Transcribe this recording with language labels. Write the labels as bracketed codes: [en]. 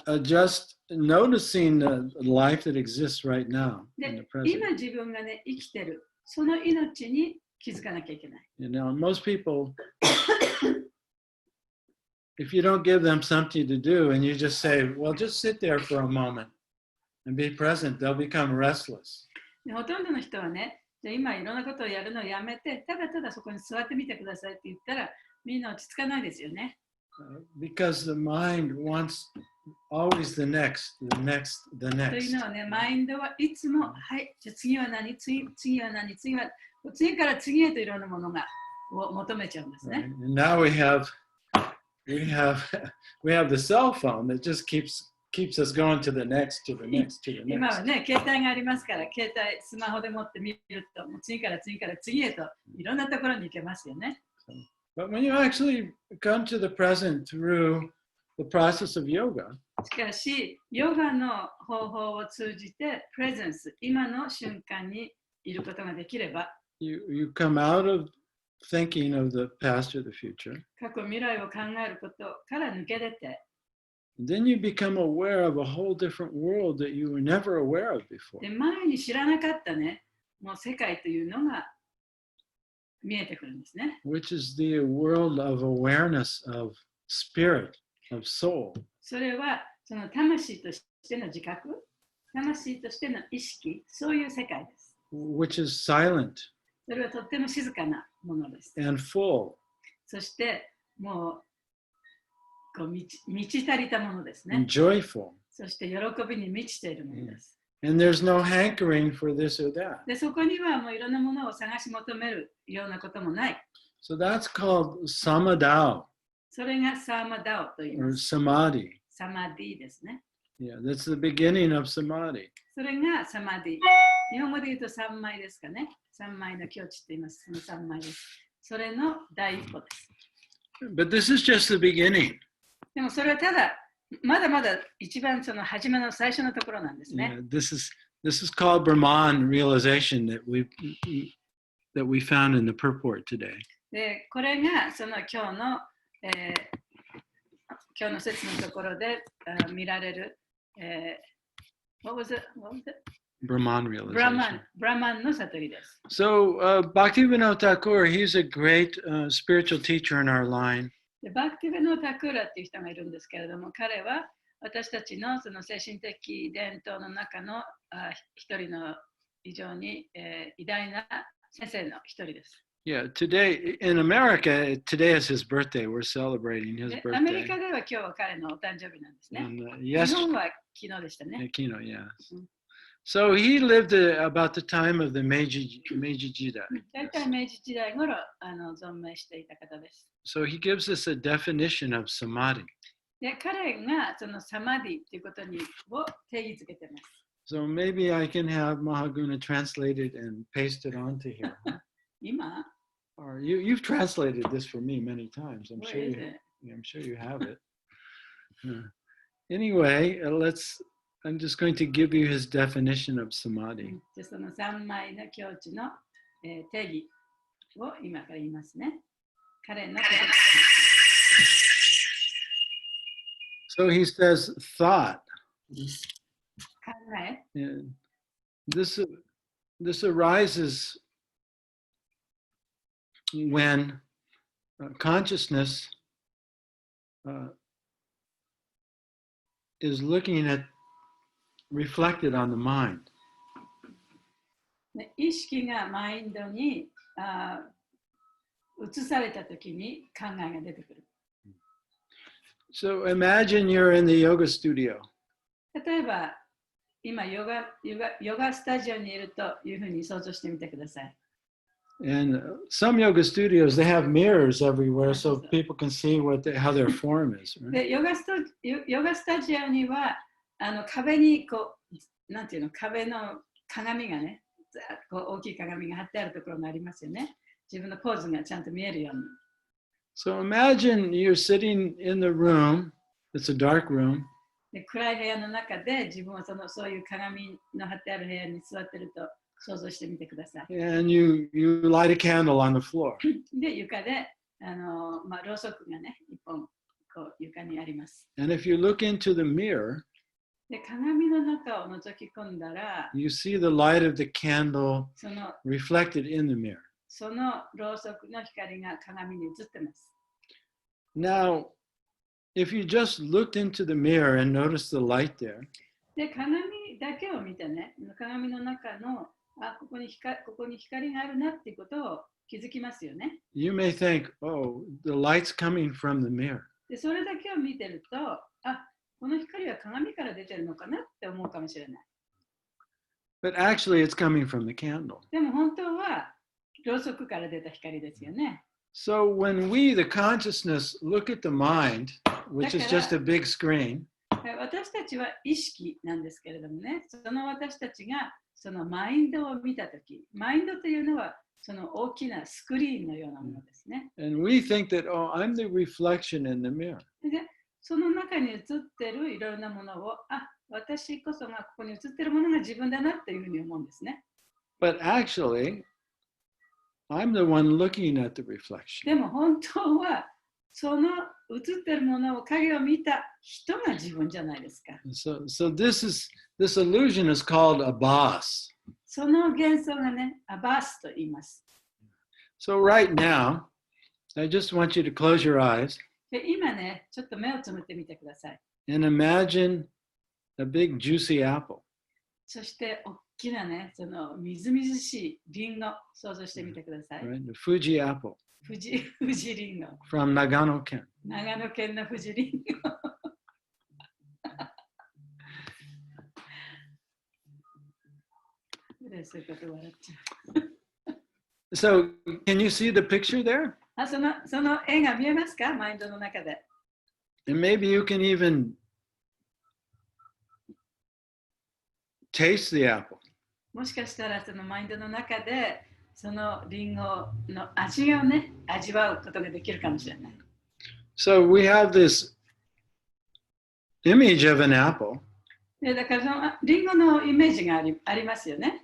[en] And just noticing the life that exists right now in the [ja] で、 [en] present. [ja] 今自分がね、生きてる、その命に気づかなきゃいけない。 [en] You know, most people, if you don't give them something to do and you just say, well, just sit there for a moment and be present, they'll become restless. [ja] でほとんどの人はね、じゃあ今いろんなことをやるのをやめて、ただただそこに座ってみてくださいって言ったら、みんな落ち着かないですよね。 [en] Because the mind wants always the next, the next, the [ja] と [en] next. [ja] いうのはね、マインドはいつも、はい、じゃあ次は何、次は何、次から次へといろんなものがを求めちゃうんですね。 [en] And now we have the cell phone that just keeps us going to the next, to the next, to the [ja] 今はね、携帯がありますから、スマホで持って見ると、もう次から次へといろんなところに行けますよね。 [en] But when you actually come to the present through the process of yoga, [ja] しかし、ヨガの方法を通じて、プレゼンス、今の瞬間にいることができれば、 [en] you come out of thinking of the past or the future. [ja] 過去未来を考えることから抜け出て、 [en] Then you become aware of a whole different world that you were never aware of before. [ja] で前に知らなかったね、もう世界というのが見えてくるんですね。 [en] Which is the world of awareness of spirit, of soul. [ja] それはその魂としての自覚、魂としての意識、そういう世界です。 [en] Which is silent [ja] それはとっても静かなものです。 [en] and full [ja] そしてもうこう満ち足りたものですね。 [en] and joyful. [ja] そして喜びに満ちているものです。 [en] And there's no hankering for this or that. [ja] で、そこにはもういろんなものを探し求めるようなこともない。 [en] So that's called samadao [ja] それがサーマダオと言い [en] or [ja] ます。 [en] samadhi. [ja] サマディですね。 [en] Yeah, that's the beginning of samadhi. [ja] それがサマディ。日本語で言うと三枚ですかね。三枚の境地って言います。その三枚です。それの第一歩です。 [en] But this is just the beginning. [ja] でもそれはただ、まだまだ一番その初めの最初のところなんですね。 [en] Yeah, this is called Brahman realization that we found in the purport today. [ja] で、これがその今日の説のところで見られる、 [en] What was it? Brahman [ja] ブラ [en] realization. [ja] マンの悟りです。 [en] So Bhaktivinoda Thakur, he's a great spiritual teacher in our line. [ja] でバクティベノ・タクーラっていう人がいるんですけれども、彼は私たちのその精神的伝統の中の一人の非常に、偉大な先生の一人です。 [en] Yeah, today in America, today is his birthday. We're celebrating his [ja] アメリ [en] birthday. [ja] カでは今日は彼のお誕生日なんですね。 [en] And [ja] 日 [en] yes, [ja] 本は昨日でしたね。 [en] Kino, yes. Mm. So he lived about the time of the Meiji Jidai. [ja] 大体明治時代頃存命していた方です。 [en] So he gives us a definition of samadhi. [ja] で彼がそのサマディっていうことを定義づけてます。 [en] So maybe I can have Mahaguna translate it and paste it onto here. [ja] 今 [en] Or you've translated this for me many times. I'm Where sure is you, it? I'm sure you have it. Anyway, I'm just going to give you his definition of samadhi. [ja] でその3枚の境地の、定義を今から言いますね。彼のこと [en] So he says thought. [ja] 考え [en] And this arises when consciousness is looking at reflected on the mind. [ja] で意識がマインドに移されたときに考えが出てくる。 [en] So imagine you're in the yoga studio. [ja] 例えば、今ヨガスタジオにいるというふうに想像してみてください。 [en] And some yoga studios, they have mirrors everywhere so people can see how their form is. Right? [ja] でヨガスタジオには壁にこう、なんていうの、壁の鏡がね、こう大きい鏡が貼ってあるところがありますよね。自分のポーズがちゃんと見えるように。 [en] So imagine you're sitting in the room, it's a dark room, [ja] で暗い部屋の中で自分はそういう鏡の貼ってある部屋に座ってると想像してみてください。 [en] and you light a candle on the floor. [ja] で、床でろうそくがね、一本こう床にあります。 [en] And if you look into the mirror, [ja] で、鏡の中を覗き込んだら、 [en] you see the light of the candle [ja] その [en] reflected in the mirror. [ja] ろうそくの光が鏡に映ってます。 [en] Now, if you just looked into the mirror and noticed the light there, [ja] で、鏡だけを見てね、鏡の中の、ここに光があるなっていうことを気づきますよね。 [en] you may think, oh, the light's coming from the mirror. [ja] で、それだけを見てると、この光は鏡から出てるのかなって思うかもしれない。 [en] But actually, it's coming from the candle. [ja] でも本当は、ろうそくから出た光ですよね。 [en] So when we, the consciousness, look at the mind, which is just a big screen, [ja] 私たちは意識なんですけれどもね、その私たちがそのマインドを見たとき、マインドというのはその大きなスクリーンのようなものですね。 [en] and we think that, oh, I'm the reflection in the mirror. [ja] で、その中に映ってるいろんなものを、私こそがここに映ってるものが自分だなっていうふうに思うんですね。 [en] But actually, I'm the one looking at the reflection. [ja] でも本当は、その映ってるものを影を見た人が自分じゃないですか。 [en] So this illusion is called a boss. [ja] その幻想がね、アバースと言います。 [en] So right now, I just want you to close your eyes [ja] で、今ね、ちょっと目をつむってみてください。 [en] and imagine a big juicy apple. [ja] そして大きなね、そのみずみずしいリンゴ想像してみてください。 [en] Right? The Fuji apple [ja] 富士リンゴ。 [en] from Nagano Ken. [ja] 長野県の富士リンゴ。そういうこと笑っちゃう。 [en] So can you see the picture there? [ja] その絵が見えますか？マインドの中で。 [en] And maybe you can even taste the apple. [ja] もしかしたらそのマインドの中でそのリンゴの味をね、味わうことができるかもしれない。 [en] So we have this image of an apple [ja] でだからそのリンゴのイメージがありますよね。